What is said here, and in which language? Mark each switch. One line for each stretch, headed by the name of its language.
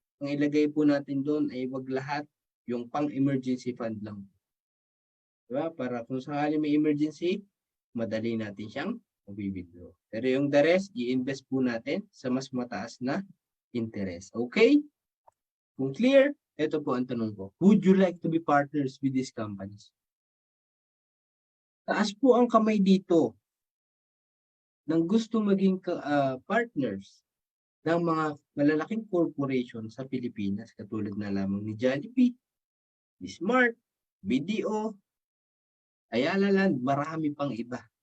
Filipino: Ang ilagay po natin doon ay wag lahat, yung pang-emergency fund lang. Diba? Para kung sakali may emergency, madali natin siyang mabibigyo. Pero yung the rest, i-invest po natin sa mas mataas na interest. Okay? Kung clear, ito po ang tanong ko.
English: Would you like to be partners with these companies?
Filipino: Taas po ang kamay dito ng gusto maging partners ng mga malalaking corporation sa Pilipinas katulad na lamang ni Jollibee, ni Smart, BDO, Ayala Land, marami pang iba.